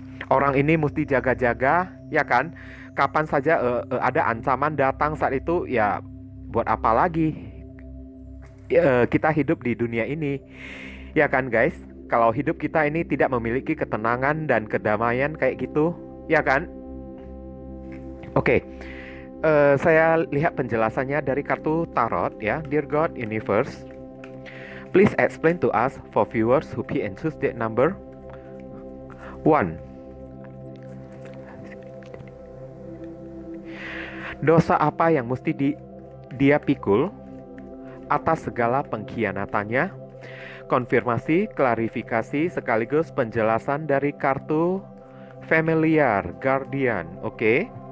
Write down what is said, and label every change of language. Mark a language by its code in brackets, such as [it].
[id] Orang ini mesti jaga-jaga, ya kan? Kapan saja ada ancaman datang saat itu, ya buat apa lagi kita hidup di dunia ini, ya kan guys? Kalau hidup kita ini tidak memiliki ketenangan dan kedamaian kayak gitu, ya kan? Oke, saya lihat penjelasannya dari kartu tarot ya. [en] Dear God Universe, please explain to us for viewers who pick and choose that number 1. [id] Dosa apa yang mesti dia pikul atas segala pengkhianatannya? Konfirmasi, klarifikasi, sekaligus penjelasan dari kartu familiar, guardian. Oke.